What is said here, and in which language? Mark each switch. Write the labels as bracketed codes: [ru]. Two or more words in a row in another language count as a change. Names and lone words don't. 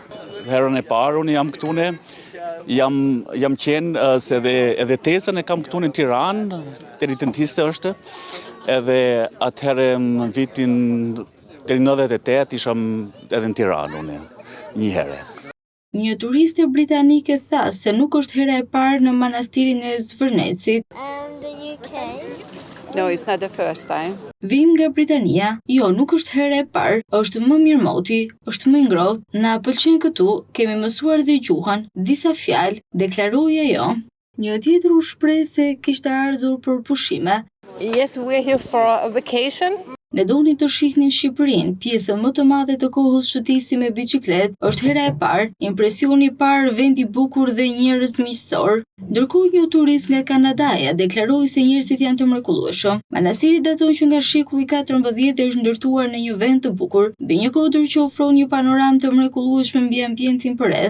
[sq] Herën e parë unë jam këtune, jam qenë se edhe tezën e kam këtu në Tiranë, dentiste është, edhe atëherë në vitin deri 98 isham edhe në Tiranë unë një herë. Një turiste britanike tha se nuk është hera e parë në manastirin e Zvërnecit. [en] No, it's not the first time. [sq] Vim nga Britania, jo, nuk është hera e parë, është më mirë moti, është më ngrohtë, na pëlqen këtu, kemi mësuar dhe gjuhën, disa fjalë, deklaroi ajo. Një tjetër u shpreh se kishte ardhur për pushime. [en] Yes, we're here for a vacation. [sq] Ne donim të shihnim Shqipërinë, pjesën më të madhe të kohës shëtisim me biçikletë, është hera e parë, impresioni i parë, vend i bukur dhe njerëz miqësor. Ndërkohë një turist nga Kanadaja deklaroi se njerëzit janë të mrekullueshëm. Manastiri daton që nga shekulli 14 dhe është ndërtuar në një vend të bukur, mbi një kodër që ofron një panoramë të mrekullueshme mbi ambientin përreth.